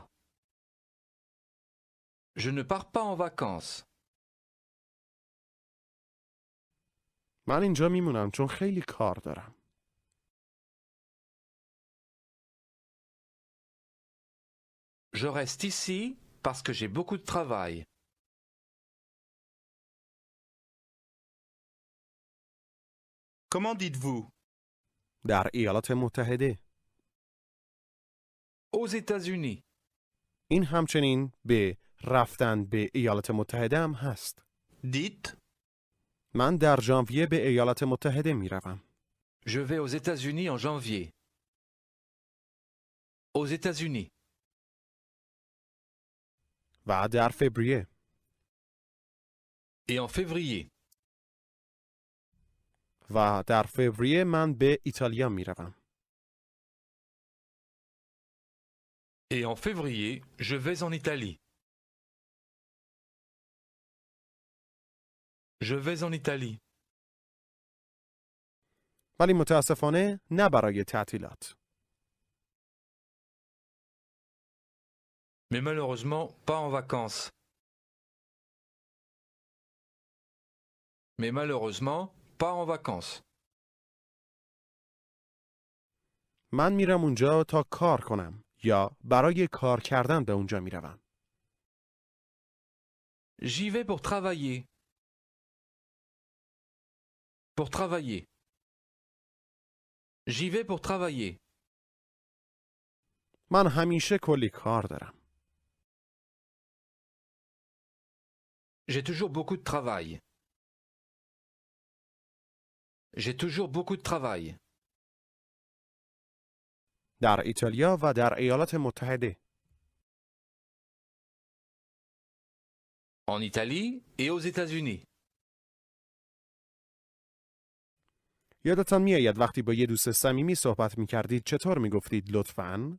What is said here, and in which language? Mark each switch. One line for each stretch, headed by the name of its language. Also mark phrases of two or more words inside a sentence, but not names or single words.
French: Je ne pars pas en vacances.
Persian: من اینجا میمونم چون خیلی کار دارم.
French: Je reste ici parce que j'ai beaucoup de travail. Comment dites-vous?
Persian: در ایالات متحده.
French: Aux États-Unis.
Persian: این همچنین به رفتن به ایالات متحده هم هست.
French: Dites
Persian: من در ژانویه به ایالات متحده میروم.
French: Je vais aux États-Unis en janvier. Aux États-Unis.
Persian: و در فوریه.
French: Et en février.
Persian: و در فوریه من به ایتالیا میروم.
French: Et en février, je vais en Italie. Je vais en Italie.
Persian: ولی متاسفانه نه برای تعطیلات.
French: Mais malheureusement, pas en vacances. Mais malheureusement, pas en vacances.
Persian: من میرم اونجا تا کار کنم یا برای کار کردن به اونجا میروم.
French: J'y vais pour travailler. Pour travailler. J'y vais pour travailler.
Persian: من همیشه کلی کار دارم.
French: J'ai toujours beaucoup de travail. J'ai toujours beaucoup de travail.
Persian: در ایتالیا و در ایالات متحده.
French: En Italie et aux États-Unis.
Persian: یادتان میآید وقتی با یه دوست صمیمی صحبت میکردید چطور میگفتید لطفاً؟